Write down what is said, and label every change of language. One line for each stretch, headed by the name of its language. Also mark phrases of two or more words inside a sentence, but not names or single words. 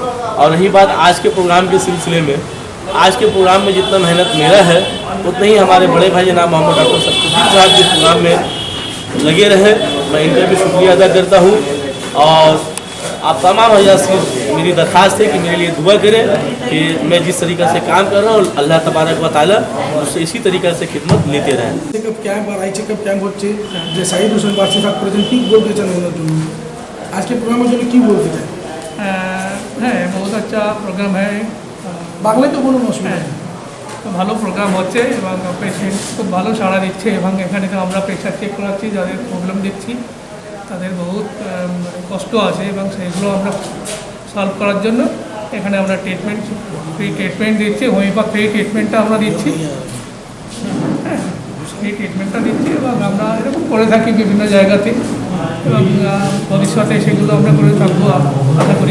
Urdu: اور رہی بات آج کے پروگرام کے سلسلے میں، آج کے پروگرام میں جتنا محنت میرا ہے اتنا ہی ہمارے بڑے بھائی جناب محمد ڈاکٹر صفدین صاحب کے پروگرام میں لگے رہے، میں ان کا بھی شکریہ ادا کرتا ہوں۔ اور آپ تمام حضرات سے میری درخواست ہے کہ میرے لیے دعا کریں کہ میں جس طریقے سے کام کر رہا ہوں اللہ تبارک و تعالیٰ مجھ سے اسی طریقے سے خدمت لیتے رہیں۔
English: check up camp
Bangla: আর
English: eye check up camp
Bangla: হচ্ছে যে সাইদ হোসেন বার্সি সাহেব করেছেন, কি বলতে চান ওনার জন্য? আজকে প্রোগ্রামের জন্য কি বলতে চান? হ্যাঁ,
Urdu: بہت اچھا
Bangla: প্রোগ্রাম হ্যাঁ, বাংলায় তো কোনো অসুবিধা নেই। তো ভালো প্রোগ্রাম হচ্ছে এবং পেশেন্ট খুব ভালো সাড়া দিচ্ছে এবং এখানে তো আমরা
English: pressure check
Bangla: করাচ্ছি, যাদের প্রবলেম দিচ্ছি তাদের বহুত কষ্ট আছে এবং সেগুলো আমরা সলভ করার জন্য এখানে আমরা
English: free treatment
Bangla: দিচ্ছি, হোমিওপ্যাথি ফ্রি ট্রিটমেন্টটা আমরা দিচ্ছি, হ্যাঁ ফ্রি ট্রিটমেন্টটা দিচ্ছি এবং আমরা এরকম করে থাকি বিভিন্ন জায়গাতে এবং ভবিষ্যতে সেগুলো আমরা করে থাকবো আশা করি।